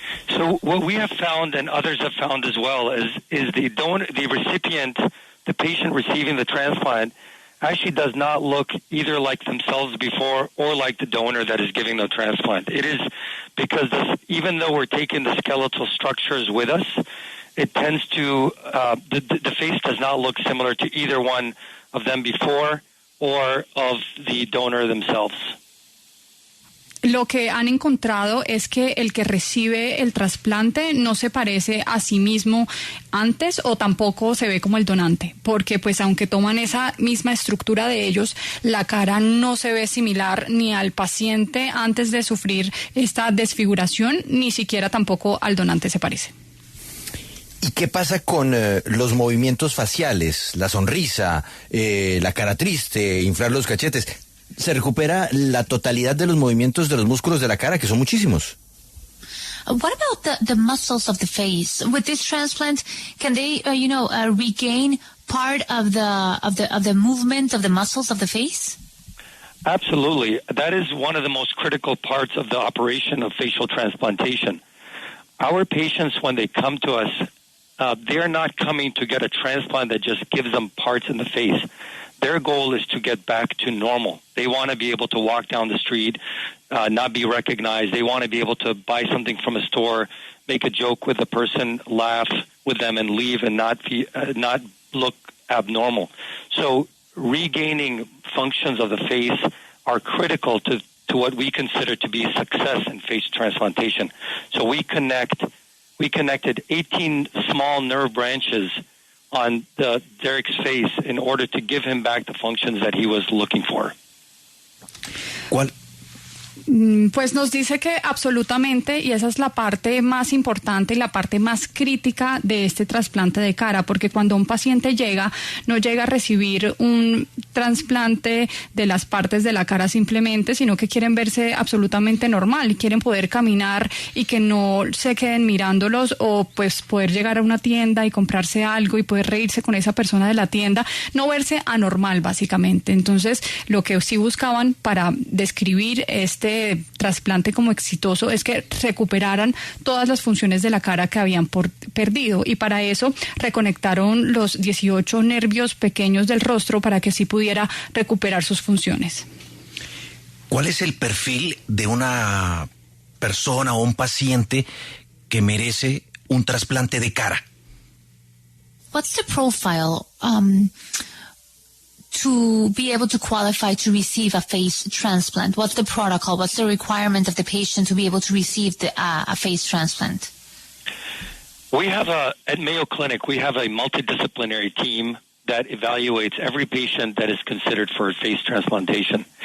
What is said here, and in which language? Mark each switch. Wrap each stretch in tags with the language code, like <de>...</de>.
<en>So what we have found, and others have found as well, is the recipient, the patient receiving the transplant, actually does not look either like themselves before or like the donor that is giving the transplant. It is because even though we're taking the skeletal structures with us, it tends to, the face does not look similar to either one of them before or of the donor themselves.</en> <es>Lo que han encontrado es que el que recibe el trasplante no se parece a sí mismo antes o tampoco se ve como el donante, porque pues aunque toman esa misma estructura de ellos, la cara no se ve similar ni al paciente antes de sufrir esta desfiguración, ni siquiera tampoco al donante se parece. ¿Y qué pasa con los movimientos faciales, la sonrisa, la cara triste, inflar los cachetes? ¿Se recupera la totalidad de los movimientos de los músculos de la cara, que son muchísimos?</es> <en>What about the muscles of the face? With this transplant, can they, regain part of the movement of the muscles of the face? Absolutely. That is one of the most critical parts of the operation of facial transplantation. Our patients, when they come to us, they're not coming to get a transplant that just gives them parts in the face. Their goal is to get back to normal. They want to be able to walk down the street, not be recognized. They want to be able to buy something from a store, make a joke with the person, laugh with them, and leave and not look abnormal. So regaining functions of the face are critical to what we consider to be success in face transplantation. So we connected 18 small nerve branches on Derek's face in order to give him back the functions that he was looking for.</en> <es>¿Cuál? Pues nos dice que absolutamente, y esa es la parte más importante y la parte más crítica de este trasplante de cara, porque cuando un paciente llega, no llega a recibir un trasplante de las partes de la cara simplemente, sino que quieren verse absolutamente normal, y quieren poder caminar y que no se queden mirándolos, o pues poder llegar a una tienda y comprarse algo y poder reírse con esa persona de la tienda, no verse anormal básicamente. Entonces, lo que sí buscaban para describir este trasplante como exitoso es que recuperaran todas las funciones de la cara que habían perdido, y para eso reconectaron los 18 nervios pequeños del rostro para que sí pudiera recuperar sus funciones. ¿Cuál es el perfil de una persona o un paciente que merece un trasplante de cara?</es> <en>What's the profile to be able to qualify to receive a face transplant? What's the protocol? What's the requirement of the patient to be able to receive a face transplant? We have at Mayo Clinic, we have a multidisciplinary team that evaluates every patient that is considered for face transplantation.</en>